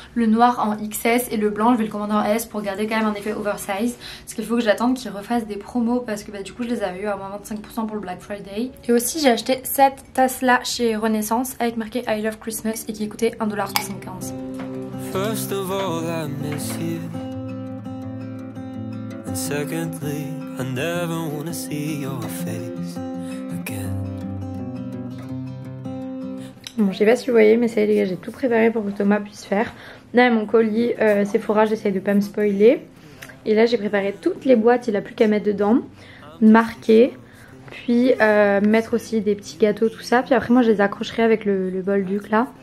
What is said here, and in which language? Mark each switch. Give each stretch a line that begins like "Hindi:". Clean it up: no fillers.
French: Le noir en XS et le blanc je vais le commander en S pour garder quand même un effet oversize. Parce qu'il faut que j'attende qu'ils refassent des promos parce que du coup je les avais eu à moins 25% pour le Black Friday. Et aussi j'ai acheté cette tasse là chez Renaissance avec marqué I Love Christmas et qui coûtait 1,75 $.
English: First of all, I miss you. And secondly, I never wanna see your face again.
French: Bon, je sais pas si vous voyez, mais ça y est les gars, j'ai tout préparé pour que Thomas puisse faire. Là, mon colis Sephora, j'essaye de pas me spoiler. Et là j'ai préparé toutes les boîtes, il n'a plus qu'à mettre dedans, marquer, puis mettre aussi des petits gâteaux, tout ça. Puis après moi je les accrocherai avec le bol duc là.